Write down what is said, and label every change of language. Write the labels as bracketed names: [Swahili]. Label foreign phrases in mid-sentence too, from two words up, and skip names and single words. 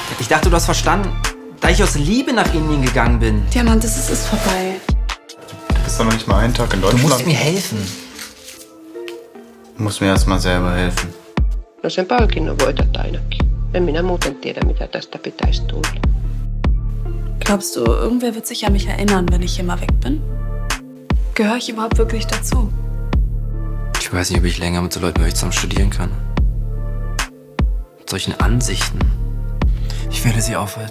[German] dachte, du hast verstanden, da ich aus Liebe nach Indien gegangen bin. Diamantes, es ist vorbei. Du bist doch noch nicht mal einen Tag in Deutschland. Du musst mir helfen. Du musst mir erst mal selber helfen. [Finnish] No sen palkinnon voitat ainakin. En minä muuten tiedä, mitä tästä pitäisi tulla. [German] Glaubst du, irgendwer wird sich an mich erinnern, wenn ich hier mal weg bin? Gehöre ich überhaupt wirklich dazu? Ich weiß nicht, ob ich länger mit so Leuten wie euch zusammen studieren kann. Mit solchen Ansichten. Ich werde sie aufhalten.